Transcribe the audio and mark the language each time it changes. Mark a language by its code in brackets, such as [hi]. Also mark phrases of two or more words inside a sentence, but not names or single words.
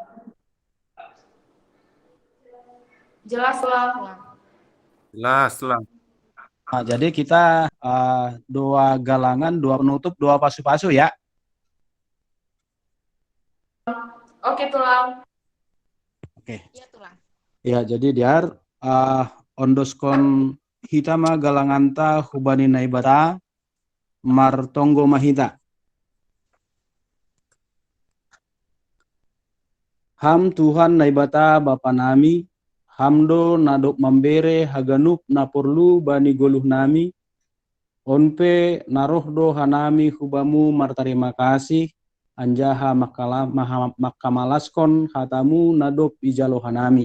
[id] Jelas tulang. Jelas, tulang. Nah, jadi kita doa galangan, doa penutup, doa pasu-pasu ya. Oke tulang. Oke. iya tulang. [bts] Ya, jadi diar ondoskon hitama galanganta hubani naibata martonggo mahita. Ham Tuhan naibata Bapa nami, hamdo nadok mambere haganup naporlu bani goluh nami, onpe narohdo hanami hubamu martarima kasih, anjaha makamalaskon hatamu nadop ijalo hanami.